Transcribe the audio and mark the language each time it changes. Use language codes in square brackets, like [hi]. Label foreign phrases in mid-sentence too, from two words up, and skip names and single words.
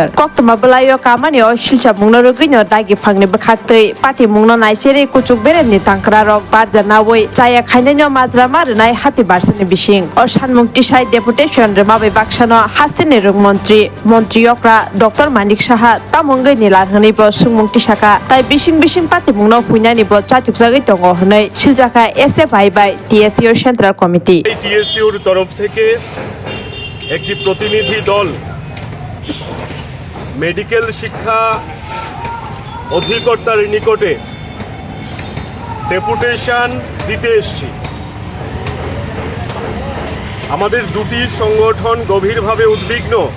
[trp] कक्तमा बलायो कामानि ओ सिलचा मुंनो रुगिनो दागि फांनि बखातै पार्टी मुंनो नाइसेरि कुचुक बेरेनि तांक्रा रक बारजानावै जाया खायनायनो माज्रामा रनाय हाति बारसनि बिसिं और सानमुक्ति साइ डेपुटेशन रेमाबै बाक्सानो हास्टेनि रुग मन्त्री यक्रा डॉक्टर मानिक साहा तामुंगै निलार हनैबो सुंमुक्ति साका ताइ बिसिं पार्टी मुंनो हुइनानिबो चाचुकजागै दङ हनै सिलजाका एसएफआई बाय टीएसयू [en] central committee [bn] টিএসইউর তরফ থেকে একটি প্রতিনিধি দল মেডিকেল শিক্ষা অধিকর্তার নিকটে ডেপুটেশন দিতে এসেছি। আমাদের দুটি সংগঠন গভীরভাবে উদ্বিগ্ন।